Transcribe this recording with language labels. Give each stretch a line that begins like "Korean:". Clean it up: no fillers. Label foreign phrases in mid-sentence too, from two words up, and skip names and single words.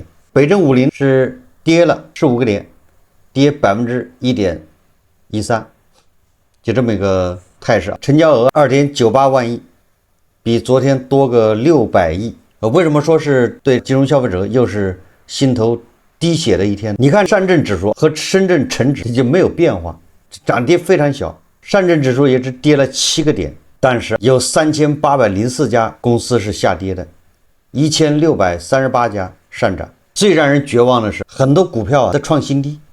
Chinese: 北證50是跌了15個點，跌1.13%，就這麼一個態勢。成交額2.98萬億，比昨天多個600億。為什麼說是對金融消費者又是心頭滴血的一天？你看上證指數和深圳成指就没有变化，漲跌非常小。上證指數也只跌了7個點，但是有3804家公司是下跌的，1638家上漲。最讓人絕望的是，很多股票在創新低。